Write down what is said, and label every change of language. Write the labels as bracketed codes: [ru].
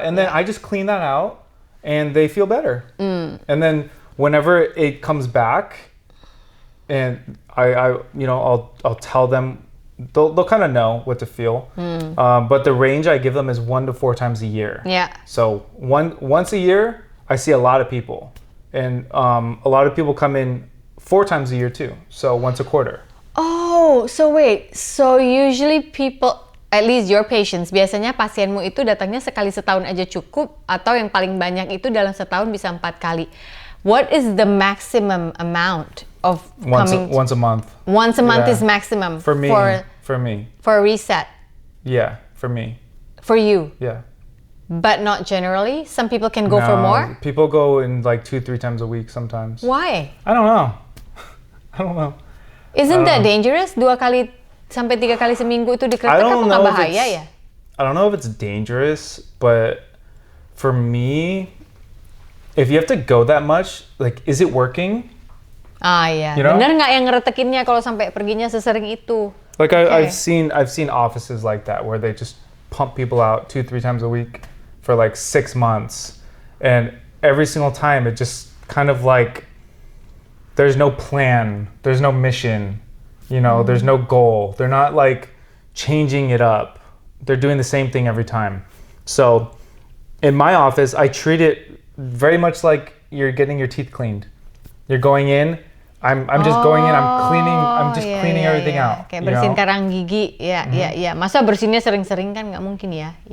[en] And then I just clean that out, and they feel better. And then whenever it comes back, and I'll tell them, they'll kind of know what to feel. But the range I give them is 1 to 4 times a year. Yeah. So once a year, I see a lot of people, and a lot of people come in 4 times a year too. So once a quarter. Oh, so wait. So usually people, at least your patients, [id] biasanya pasienmu itu datangnya sekali setahun aja cukup, atau yang paling banyak itu dalam setahun bisa 4 kali. [en] What is the maximum amount of coming? Once a month. Once a month is maximum for me. For a reset. Yeah, for me. For you. Yeah. But not generally. Some people can go for more. People go in like 2-3 times a week sometimes. Why? I don't know. Isn't that dangerous? [id] 2 kali sampai 3 kali seminggu itu dikretek, apa nggak bahaya ya? [en] I don't know if it's dangerous, but for me, if you have to go that much, like, is it working? [id] Iya. Bener nggak yang ngeretekinnya kalau sampai perginya sesering itu? [en] Like I've seen offices like that where they just pump people out 2-3 times a week for like 6 months, and every single time it just kind of like there's no plan, there's no mission, there's no goal. They're not like changing it up. They're doing the same thing every time. So in my office, I treat it very much like you're getting your teeth cleaned. You're going in, I'm just going in, I'm just cleaning everything out. [id] Kayak bersihin karang gigi, ya. Masa bersihinnya sering-sering kan nggak mungkin ya.